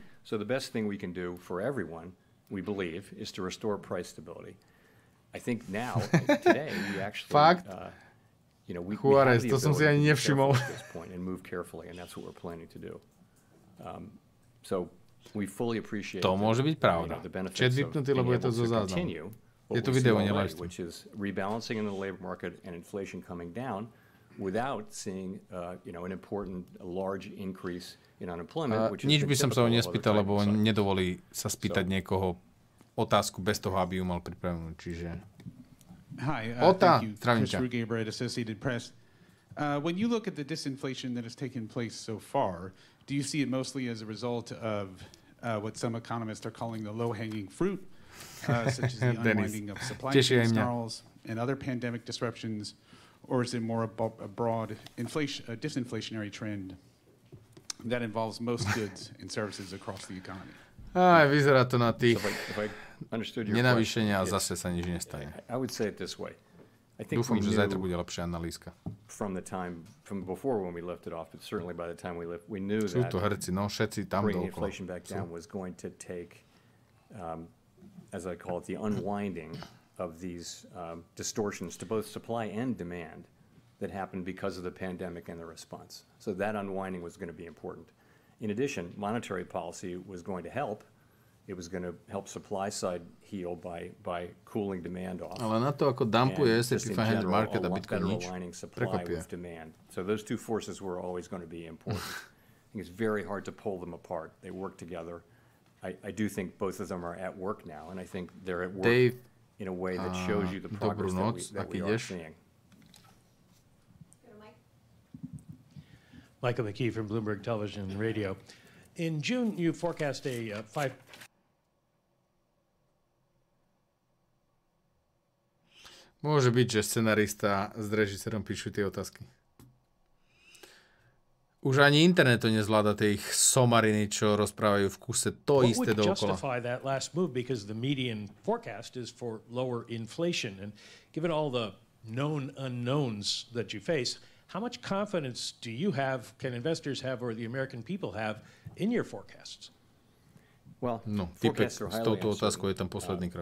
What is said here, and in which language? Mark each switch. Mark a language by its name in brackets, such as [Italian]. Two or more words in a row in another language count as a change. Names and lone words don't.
[English] So the best thing we can do for everyone we believe, is to restore price stability. I think now, today, we actually, you know, we have the ability to be careful at this point and move carefully, and that's what we're planning to do. So we fully appreciate [Slovak] to môže byť pravda. Chat vypnutý, lebo je to zo záznamu. Je to video, nie [English] live stream. Which is rebalancing in the labor market and inflation coming down without seeing, you know, an important, large increase in unemployment. [Slovak] Nič by som sa ho nespýtal, lebo nedovolí sa spýtať niekoho otázku bez toho, aby ju mal pripravenú. Čiže... [English] Hi, thank you. Chris Rugaber at Associated Press. When you look at the disinflation that has taken place so far, do you see it mostly as a result of what some economists are calling the low-hanging fruit, such as the unwinding of supply chain snarls and other pandemic disruptions, or is it more a broad disinflationary trend that involves most goods and services across the economy? [Slovak] Vyzerá to na tých nenavýšenia a zase sa nič nestane. [English] I would say it this way. [Slovak] Dúfam, že zajtra bude lepšia analýzka. [English] From before when we lifted off, but certainly by the time we knew that bringing inflation back down was going to take, as I call it, the unwinding of these distortions to both supply and demand that happened because of the pandemic and the response. So that unwinding was going to be important. In addition, monetary policy was going to help. It was going to help supply side heal by cooling demand off. [Slovak] Ale na to, ako dumpuje S&P 500 market a Bitcoin nič, prekvapuje. [English] So those two forces were always going to be important. I think it's very hard to pull them apart. They work together. I do think both of them are at work now, and I think they're at work in a way that shows you the progress that we are seeing. Michael McKee from Bloomberg Television and Radio. In June, you forecast a 5... [Slovak] Môže byť, že scenarista s režisérom píšu tie otázky. Už ani internet to nezvláda, tie ich somariny, čo rozprávajú v kuse to isté dookola. [English] What would justify that last move? Because the median forecast is for lower inflation. And given all the known unknowns that you face, how much confidence do you have, can investors have, or the American people have in your forecasts? Well, forecasts are highly uncertain.